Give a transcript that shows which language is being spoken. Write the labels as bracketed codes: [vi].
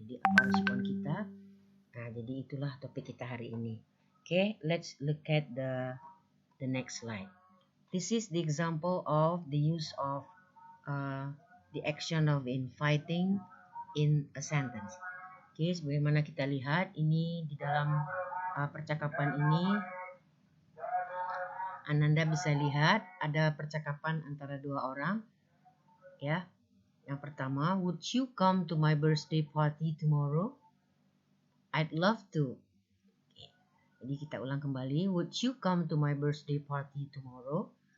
[id] Jadi apa respon kita? Jadi itulah topik kita hari ini. [en] Let's look at the next slide. This is the example of the use of the action of inviting in a sentence. [id] Sebagaimana kita lihat ini di dalam percakapan ini, Ananda bisa lihat ada percakapan antara dua orang. Yang pertama, [en] would you come to my birthday party tomorrow? I'd love to. [id] Jadi kita ulang kembali. [en] Would you come to my birthday party tomorrow?